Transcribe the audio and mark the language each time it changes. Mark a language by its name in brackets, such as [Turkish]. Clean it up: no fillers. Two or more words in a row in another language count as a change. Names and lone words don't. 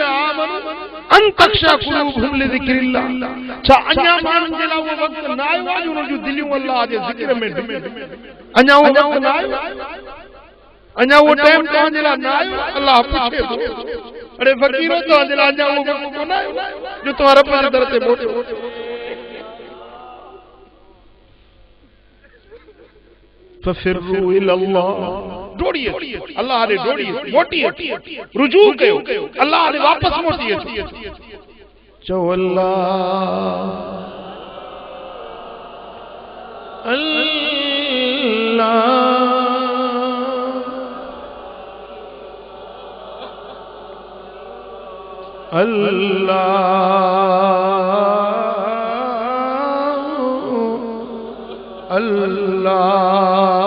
[Arabic] آمنوا أن تخشع قلوبهم لذكر الله [Sindhi] छा अञा माण्हुनि जे लाइ उहो वक़्तु न आयो आहे जो जूं दिलियूं अल्लाह जे ज़िक्र में अञा उहो वक़्तु न आयो अञा उहो टाइम तव्हां जे लाइ न आयो अल्लाह पुछे थो अरे फ़क़ीरो तव्हां जे लाइ अञा उहो वक़्तु कोन आयो जो तव्हां रब जे दर ते मोटो [Arabic] ففروا إلى الله [Sindhi] डोड़िए अल्लाह दे डोड़िए मोटिए रुजू कयो अल्लाह दे वापस मोटिए चो अल्लाह अल्लाह अल्लाह अल्लाह